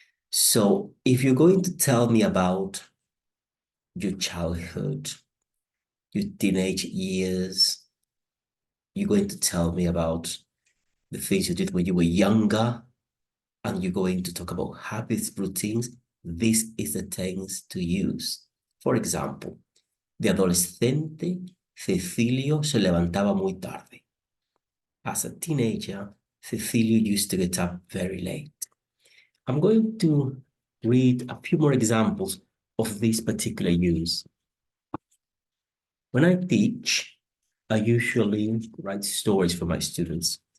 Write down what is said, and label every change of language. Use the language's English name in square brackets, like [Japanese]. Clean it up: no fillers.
[English] So if you're going to tell me about your childhood, your teenage years, you're going to tell me about the things you did when you were younger, and you're going to talk about habits, routines, this is the tense to use. For example, [Spanish] de adolescente, Cecilio se levantaba muy tarde. [English] As a teenager, Cecilio used to get up very late. I'm going to read a few more examples of this particular use. When I teach, I usually write stories for my students.